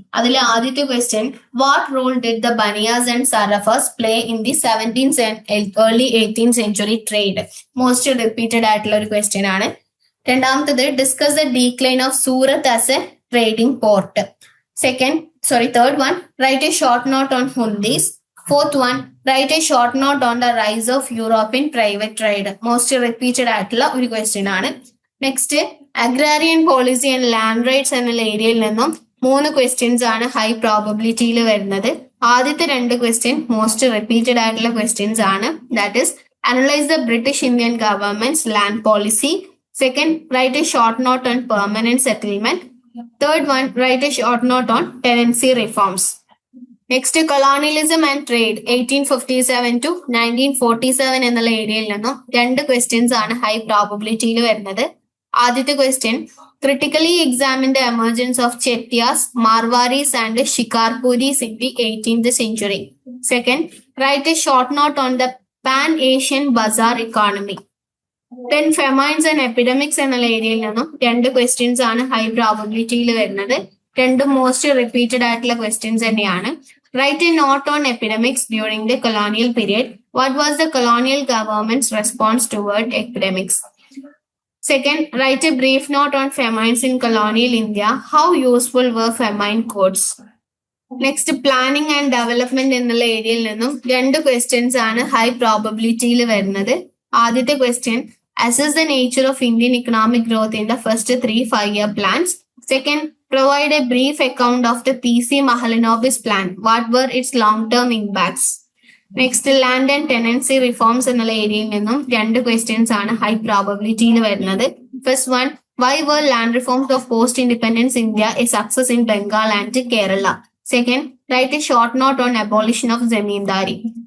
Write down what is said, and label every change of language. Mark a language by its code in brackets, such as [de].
[ml] അതിൽ ആദ്യത്തെ question [en] What role did the Banias and Sarafas play in the 17th and early 18th century trade. [ml] Most repeated ആയിട്ടുള്ള ഒരു question ആണ്. രണ്ടാമത്തത് [en] Discuss the decline of Surat as a trading port. Third one, write a short note on Hundis. Fourth one, write a short note on the rise of European private trade. [ml] Most repeated ആയിട്ടുള്ള ഒരു question ആണ്. [en] next agrarian policy and land rights [ml] എന്നുള്ള ഏരിയയിൽ നിന്നും 3 questions ആണ് high പ്രോബബിലിറ്റിയിൽ വരുന്നത്. ആദ്യത്തെ 2 question most repeated ആയിട്ടുള്ള ക്വസ്റ്റ്യൻസ് ആണ്. [en] That is analyse the British Indian government's land policy. Second, write a short note on permanent settlement. Third one, write a short note on tenancy reforms. Next, colonialism and trade 1857 to 1947 [ml] എന്നുള്ള ഏരിയയിൽ നിന്നും 2 questions ആണ് high പ്രോബബിലിറ്റിയിൽ വരുന്നത്. ആദ്യത്തെ question, [en] Critically examine the emergence of Chettiyas, Marwaris and Shikarpuris in the 18th century. Second, write a short note on the pan-Asian bazaar economy. Then famines and epidemics [ml] എന്നുള്ള ഏരിയയിൽ നിന്നും 2 questions ആണ് ഹൈ പ്രോബബിലിറ്റിയിൽ വരുന്നത്. 2 മോസ്റ്റ് റിപ്പീറ്റഡ് ആയിട്ടുള്ള questions തന്നെയാണ്. [en] Write a note on epidemics during the colonial period. What was the colonial government's response toward epidemics? Second, write a brief note on famines in colonial India. How useful were famine codes? Next planning and development [ml] എന്നുള്ള ഏരിയയിൽ നിന്നും 2 questions ആണ് high പ്രോബബിലിറ്റിയിൽ വരുന്നത്. ആദ്യത്തെ question, [en] assess the nature of Indian economic growth in the first 3 5-year plans. Second, provide a brief account of the PC Mahalanobis plan. What were its long-term impacts? Next, land and tenancy reforms [ml] എന്നുള്ള ഏരിയയിൽ നിന്നും 2 questions ആണ് high പ്രോബബിലിറ്റിയിൽ വരുന്നത്. [en] First one, why were land reforms of post-independence India a success in Bengal and Kerala? Second, write a short note on abolition of zamindari.